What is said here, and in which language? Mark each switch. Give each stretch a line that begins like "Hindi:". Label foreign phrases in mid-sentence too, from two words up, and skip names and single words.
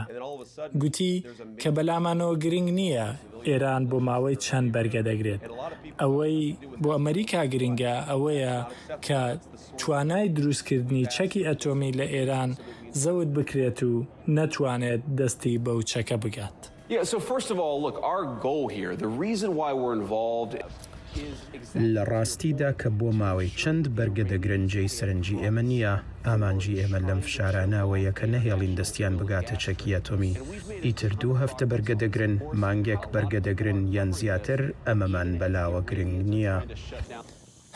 Central Kurdish: گوتی کە بەلامانەوە گرنگ نییە ئێران بۆ ماوەی چەند بەرگە دەگرێت. ئەوەی بۆ ئەمریکا گرنگە ئەوەیە کە توانای دروستکردنی چەکی ئەتۆمی لە ئێران زەوت بکرێت و نەتوانێت دەستی بەو چەکە بگات.
English: Yeah, so first of all, look, our goal here, the reason why we're involved
Central Kurdish: لە ڕاستیدا کە بۆ ماوەی چەند بەرگە دەگرنجەی سەرنجی ئێمە نییە، ئامانجی ئێمە لەم فشارانەوەیە کە نەهێڵین دەستیان بگاتە چەکی ئەتۆمی. ئیتر 2 هەفتە بەرگە دەگرن، مانگێک بەرگە دەگرن یان زیاتر، ئەمەمان بەلاوە گرنگ نییە.